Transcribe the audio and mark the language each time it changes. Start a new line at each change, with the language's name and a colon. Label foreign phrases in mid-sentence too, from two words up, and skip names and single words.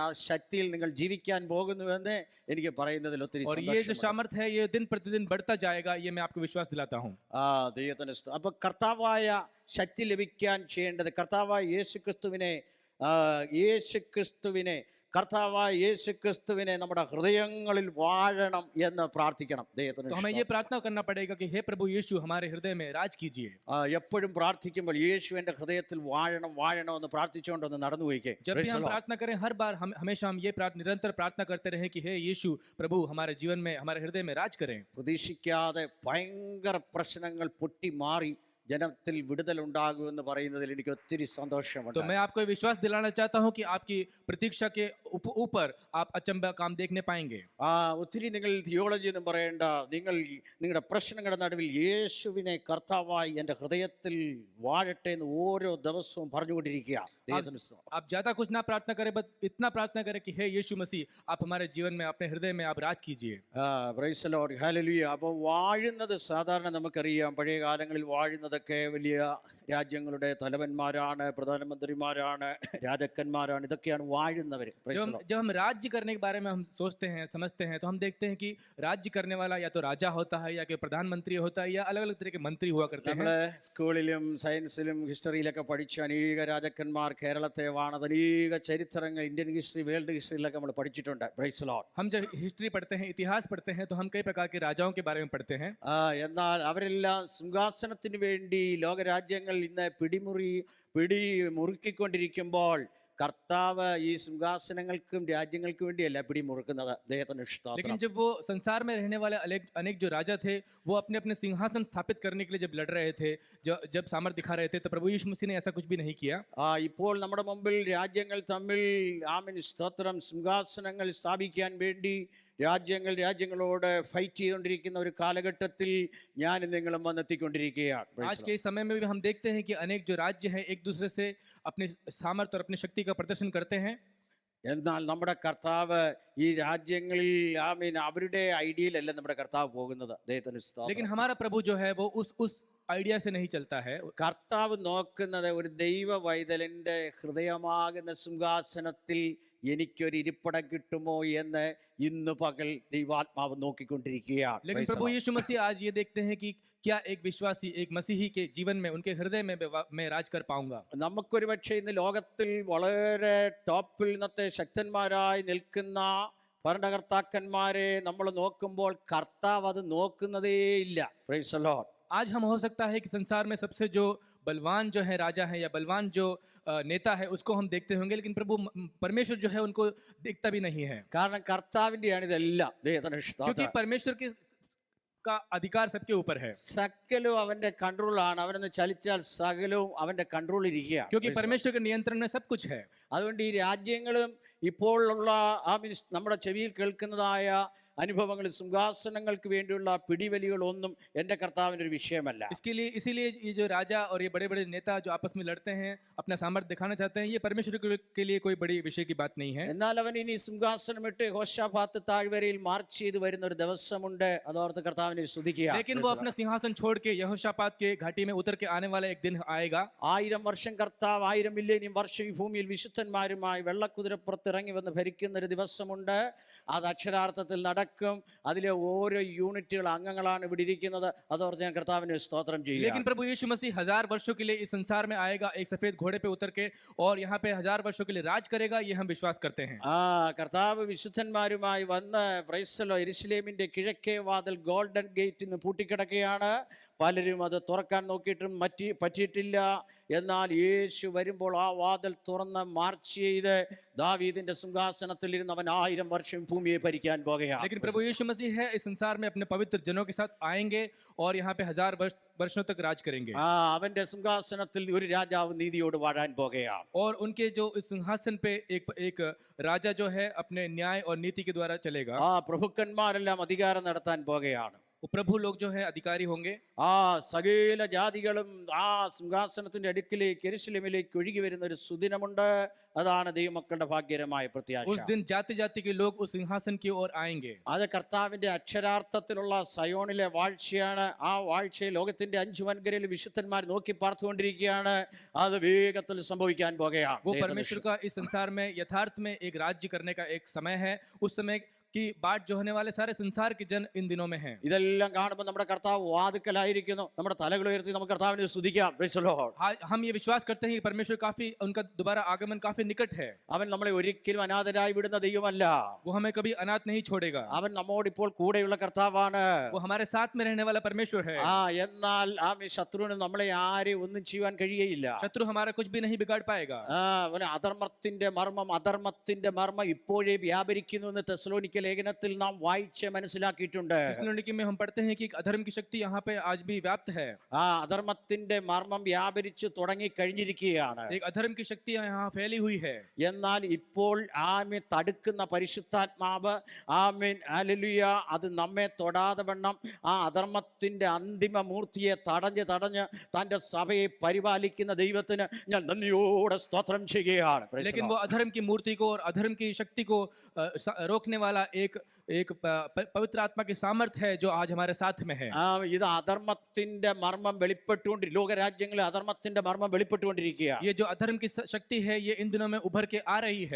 Malayalam: ആ ശക്തിയിൽ നിങ്ങൾ ജീവിക്കാൻ പോകുന്നുവെന്ന് എനിക്ക് പറയുന്നതിൽ ഒത്തിരി
Hindi: और ये जो सामर्थ है ये दिन प्रतिदिन बढ़ता जाएगा ये मैं आपको विश्वास दिलाता हूँ.
Malayalam: ദൈവത്തിന് അപ്പൊ കർത്താവായ ശക്തി ലഭിക്കാൻ ചെയ്യേണ്ടത് കർത്താവായ യേശുക്രിസ്തുവിനെ കർത്താവായ യേശുക്രിസ്തുവിനെ നമ്മുടെ ഹൃദയങ്ങളിൽ വാഴണം എന്ന് പ്രാർത്ഥിക്കണം. ദൈവത്തിന്
Hindi: तो हमें ये प्रार्थना करना पड़ेगा कि हे प्रभु यीशु हमारे हृदय में राज कीजिए.
Malayalam: എപ്പോഴും പ്രാർത്ഥിക്കുമ്പോൾ യേശു എന്റെ ഹൃദയത്തിൽ വാഴണം എന്ന് പ്രാർത്ഥിച്ചുകൊണ്ടൊന്ന് നടന്നു പോയിക്കേ.
Hindi: जब भी हम प्रार्थना करें हर बार हमेशा हम ये निरंतर प्रार्थना करते रहे कि हे यीशु प्रभु हमारे जीवन में हमारे हृदय में राज करें.
Malayalam: പ്രതീക്ഷിക്കാതെ ഭയങ്കര പ്രശ്നങ്ങൾ പൊട്ടി മാറി ജനത്തിൽ വിടുതലുണ്ടാകുമെന്ന് പറയുന്നതിൽ എനിക്ക് ഒത്തിരി സന്തോഷമുണ്ട്.
Hindi: तो मैं आपको विश्वास दिलाना चाहता हूं कि आपकी प्रतीक्षा के ऊपर आप अचंभा काम देखने पाएंगे.
Malayalam: ഒത്തിരി നിങ്ങൾ തിയോളജി ഒന്നും പറയേണ്ട. നിങ്ങൾ നിങ്ങളുടെ പ്രശ്നങ്ങളുടെ നടുവിൽ യേശുവിനെ കർത്താവായി എൻ്റെ ഹൃദയത്തിൽ വാഴട്ടെ എന്ന് ഓരോ ദിവസവും പറഞ്ഞുകൊണ്ടിരിക്കുക.
Hindi: आप ज्यादा कुछ ना प्रार्थना करें बस इतना प्रार्थना करें कि हे यीशु मसीह आप हमारे जीवन में अपने हृदय में आप राज कीजिए.
English: Praise the Lord. ഹല്ലേലൂയ.
Malayalam: അപ്പോൾ വാഴുന്നത് സാധാരണ നമുക്കറിയാം പഴയ കാലങ്ങളിൽ വാഴുന്നതൊക്കെ വലിയ രാജ്യങ്ങളുടെ തലവന്മാരാണ്, പ്രധാനമന്ത്രിമാരാണ്, രാജാക്കന്മാരാണ്. ഇതൊക്കെയാണ് വാഴുന്നവർ.
Hindi: जब हम राज्य करने के बारे में हम सोचते हैं समझते हैं तो हम देखते हैं कि राज्य करने वाला या तो राजा होता है या कि प्रधानमंत्री होता है या अलग अलग तरह के मंत्री हुआ करते हैं.
Malayalam: സ്കൂളിലും സയൻസിലും ഹിസ്റ്ററിയിലൊക്കെ പഠിച്ച അനേക രാജാക്കന്മാർ കേരളത്തെ വാണത് അനേക ചരിത്രങ്ങൾ
English: Indian history world
Malayalam: ഹിസ്റ്ററിയിലൊക്കെ നമ്മൾ പഠിച്ചിട്ടുണ്ട്.
English: Praise the Lord.
Hindi: हम जब हिस्ट्री पढ़ते हैं इतिहास पढ़ते हैं तो हम कई प्रकार के राजाओं के बारे में पढ़ते हैं.
Malayalam: എന്നാൽ അവരെല്ലാം സിംഹാസനത്തിന് വേണ്ടി ലോകരാജ്യങ്ങൾ ഇന്ന് പിടിമുറുക്കിക്കൊണ്ടിരിക്കുമ്പോൾ കർത്താവ് ഈ സിംഹാസനങ്ങൾക്കും രാജ്യങ്ങൾക്കും വേണ്ടിയല്ല പിടിമുറുക്കുന്നത്. ദൈവത്തിന് ഇഷ്ടം.
Hindi: लेकिन जब वो संसार में रहने वाले अनेक जो राजा थे वो अपने अपने सिंहासन स्थापित करने के लिए जब लड़ रहे थे जब सामर्थ्य दिखा रहे थे तो प्रभु यीशु मसीह ने ऐसा कुछ भी नहीं किया.
Malayalam: ഇപ്പോൾ നമ്മുടെ മുമ്പിൽ രാജ്യങ്ങൾ തമ്മിൽ സ്തോത്രം സിംഹാസനങ്ങൾ സ്ഥാപിക്കാൻ വേണ്ടി രാജ്യങ്ങളോട് ഫൈറ്റ് ചെയ്തുകൊണ്ടിരിക്കുന്ന ഒരു കാലഘട്ടത്തിൽ ഞാൻ നിങ്ങളും വന്നെത്തിക്കൊണ്ടിരിക്കുകയാണ്.
Hindi: आज के इस समय में भी हम देखते हैं कि अनेक जो राज्य हैं एक दूसरे से अपने सामर्थ्य और अपनी शक्ति का प्रदर्शन करते हैं.
Malayalam: എന്നാൽ നമ്മുടെ കർത്താവ് ഈ രാജ്യങ്ങളിൽ അവരുടെ ഐഡിയയിലല്ല നമ്മുടെ കർത്താവ് പോകുന്നത്.
Hindi: लेकिन हमारा प्रभु जो है वो उस आइडिया से नहीं चलता है.
Malayalam: കർത്താവ് നോക്കുന്നത് ഒരു ദൈവ വൈതലിന്റെ ഹൃദയമാകുന്ന സിംഹാസനത്തിൽ എനിക്കൊരു ഇരിപ്പിടം കിട്ടുമോ എന്ന് ഇന്ന് പകൽ ദൈവാത്മാവ് നോക്കിക്കൊണ്ടിരിക്കുകയാണ്.
Hindi: लेकिन
English: Praise the
Hindi: प्रभु
English: Lord.
Hindi: यीशु मसीह आज ये देखते हैं कि क्या एक विश्वासी, एक मसीही के जीवन में, उनके हृदय में मैं राज कर पाऊंगा।
Malayalam: നമുക്കൊരു പക്ഷേ ഇന്ന് ലോകത്തിൽ വളരെ ടോപ്പിൽ ഇന്നത്തെ ശക്തന്മാരായി നിൽക്കുന്ന ഭരണകർത്താക്കന്മാരെ നമ്മൾ നോക്കുമ്പോൾ കർത്താവ് അത് നോക്കുന്നതേ ഇല്ല.
English: Praise the Lord.
Hindi: आज हम हो सकता है कि संसार में सबसे जो बलवान जो है राजा है या बलवान जो नेता है उसको हम देखते होंगे, लेकिन प्रभु परमेश्वर जो है उनको देखता भी नहीं है,
Malayalam: കാരണം കർത്താവിൻ്റെയാണ് ഇതെല്ലാം. ദൈവത്തിന്
Hindi: क्योंकि
Malayalam: സ്തോത്രം.
Hindi: परमेश्वर के का अधिकार सबके ऊपर है,
Malayalam: സകലവും അവന്റെ കൺട്രോളാണ്. അവനൊന്ന് ചലിച്ചാൽ സകലവും അവന്റെ കൺട്രോളിൽ ഇരിക്കുക.
Hindi: क्योंकि परमेश्वर के नियंत्रण में सब कुछ है।
Malayalam: അതുകൊണ്ട് ഈ രാജ്യങ്ങളും ഇപ്പോഴുള്ള നമ്മുടെ ചെവിയിൽ കേൾക്കുന്നതായ അനുഭവങ്ങൾ, സിംഹാസനങ്ങൾക്ക് വേണ്ടിയുള്ള പിടിവലികളൊന്നും എൻ്റെ കർത്താവിൻ്റെ ഒരു വിഷയമല്ല.
Hindi: इसीलिए ये जो राजा और ये बड़े बड़े नेता जो आपस में लड़ते हैं, अपना सामर्थ्य दिखाना चाहते हैं, ये परमेश्वर के लिए कोई बड़ी विषय की बात नहीं है।
Malayalam: എന്നാൽ അവൻ ഇനി സിംഹാസനം ഇട്ട് യഹോശാഫാത്ത് താഴ്വരയിൽ മാർച്ച് ചെയ്ത് വരുന്ന ഒരു ദിവസമുണ്ട്. അതോർത്ത് കർത്താവിനെ സ്തുതിക്കുക.
Hindi: लेकिन वो अपना सिंहासन छोड़ के यहोशापात के घाटी में उतर के आने वाला एक दिन आएगा।
Malayalam: 1000 വർഷം കർത്താവ് 1000 മില്ലേനിയം വർഷം ഈ ഭൂമിയിൽ വിശുദ്ധന്മാരുമായി വെള്ളക്കുതിരപ്പുറത്ത് ഇറങ്ങി വന്ന് ഭരിക്കുന്ന ഒരു ദിവസമുണ്ട്. അത് അക്ഷരാർത്ഥത്തിൽ നടക്കും. അതിലെ ഓരോ യൂണിറ്റുകൾ അംഗങ്ങളാണ് ഇവിടെ ഇരിക്കുന്നത്. അതോർത്ത് ഞാൻ കർത്താവിനെ സ്തോത്രം ചെയ്യുക.
Hindi: लेकिन प्रभु यीशु मसीह 1000 वर्षों के लिए इस संसार में आएगा, एक सफेद घोड़े पे उतर के, और यहाँ पे 1000 वर्षों के लिए राज करेगा, ये हम विश्वास करते हैं।
Malayalam: കർത്താവ് വിശുദ്ധന്മാരുമായി വന്ന് പ്രൈസ്തലോ യെരുശലേമിന്റെ കിഴക്കേ വാതിൽ ഗോൾഡൻ ഗേറ്റ് ഇന്ന് പൂട്ടിക്കിടക്കുകയാണ്. പലരും അത് തുറക്കാൻ നോക്കിയിട്ടും പറ്റിയിട്ടില്ല. എന്നാൽ യേശു വരുമ്പോൾ ആ വാതിൽ തുറന്ന് മാർച്ച് ചെയ്ത് ദാവീദിന്റെ സിംഹാസനത്തിൽ ഇരുന്ന് അവൻ 1000 വർഷം ഭൂമിയെ ഭരിക്കാൻ പോകുകയാണ്.
Hindi: लेकिन प्रभु यीशु मसीह है इस संसार में अपने पवित्र जनों के साथ आएंगे और यहाँ पे 1000 वर्षों तक राज करेंगे।
Malayalam: അവന്റെ സിംഹാസനത്തിൽ ഒരു രാജാവ് നീതിയോട് വാഴാൻ പോകുകയാണ്.
Hindi: और उनके जो इस सिंहासन पे एक राजा जो है अपने न्याय और नीति के द्वारा चलेगा।
Malayalam: പ്രഭുക്കന്മാരെല്ലാം അധികാരം നടത്താൻ പോകുകയാണ്.
Hindi: प्रभु लोग जो है अधिकारी होंगे।
Malayalam: സകല ജാതികളും ആ സിംഹാസനത്തിന്റെ അടുക്കിലേക്ക് യെരുശലേമിലേക്ക് ഒഴുകി വരുന്ന ഒരു സുദിനമുണ്ട്. അതാണ് ദൈവമക്കളുടെ ഭാഗ്യകരമായ പ്രത്യാശ.
Hindi: उस दिन जाति जाति के लोग उस सिंहासन की ओर आएंगे।
Malayalam: അത് കർത്താവിന്റെ അക്ഷരാർത്ഥത്തിലുള്ള സയോണിലെ വാഴ്ചയാണ്. ആ വാഴ്ചയിൽ ലോകത്തിന്റെ 5 വൻകരയിൽ വിശുദ്ധന്മാർ നോക്കി പാർത്തുകൊണ്ടിരിക്കുകയാണ്. അത് വേഗത്തിൽ സംഭവിക്കാൻ പോകുകയാണ്.
Hindi: वो परमेश्वर का इस संसार में यथार्थ में एक राज्य करने का एक समय है। उस समय की बाट जो होने वाले सारे संसार के जन इन दिनों में हैं।
Malayalam: ഇതെല്ലാം കാണുമ്പോൾ നമ്മുടെ കർത്താവ് വാതിക്കലായിരിക്കുന്നു. നമ്മുടെ തലകൾ ഉയർത്തി നമുക്ക് കർത്താവിനെ സ്തുതിക്കാം.
English: Praise the Lord.
Hindi: हम ये विश्वास करते हैं कि परमेश्वर काफी, उनका दोबारा आगमन काफी निकट है।
Malayalam: അവൻ നമ്മളെ ഒരിക്കലും അനാഥരായി വിടുന്ന ദൈവമല്ല.
Hindi: वो हमें कभी अनाथ नहीं छोड़ेगा।
Malayalam: അവൻ നമ്മോട് ഇപ്പോൾ കൂടെയുള്ള കർത്താവാണ്.
Hindi: वो हमारे साथ में रहने वाला परमेश्वर है।
Malayalam: എന്നാൽ ശത്രുവിന് നമ്മളെ ആരെയും ഒന്നും ചെയ്യാൻ കഴിയയില്ല.
Hindi: शत्रु हमारा कुछ भी नहीं बिगाड़ पाएगा।
Malayalam: അധർമ്മത്തിന്റെ മർമ്മം ഇപ്പോഴേ വ്യാപരിക്കുന്നു എന്ന് തെസ്സലോനിക്ക ലേഖനത്തിൽ നാം വായിച്ച് മനസ്സിലാക്കിയിട്ടുണ്ട്.
Hindi: തെസ്സലോനിക്ക में हम पढ़ते हैं कि अधर्म की शक्ति यहाँ पे आज भी व्याप्त है।
Malayalam: അധർമ്മത്തിന്റെ മർമ്മം വ്യാപരിച്ചു തുടങ്ങി കഴിഞ്ഞിരിക്കുകയാണ്.
Hindi: एक अधर्म की शक्ति यहाँ फैली हुई है।
Malayalam: എന്നാൽ ഇപ്പോൾ തടുക്കുന്ന പരിശുദ്ധാത്മാവ് ഹല്ലേലൂയ അത് നമ്മെ തൊടാതെ വണ്ണം ആ അധർമ്മത്തിന്റെ അന്തിമ മൂർത്തിയെ തടഞ്ഞ് തന്റെ സഭയെ പരിപാലിക്കുന്ന ദൈവത്തിന് ഞാൻ നന്ദിയോടെ സ്തോത്രം ചെയ്യുകയാണ്.
Hindi: लेकिन वो अधर्म की मूर्ति को और अधर्म की शक्ति को रोकने वाला एक पवित्र आत्मा की सामर्थ्य है जो आज हमारे साथ में है।
Malayalam: ഇത് അധർമ്മത്തിന്റെ മർമ്മം ലോകരാജ്യങ്ങളിൽ അധർമ്മത്തിന്റെ മർമ്മം വെളിപ്പെട്ടുകൊണ്ടിരിക്കുകയാണ്.
Hindi: ये जो अधर्म की शक्ति है ये इन दिनों में उभर के आ रही है।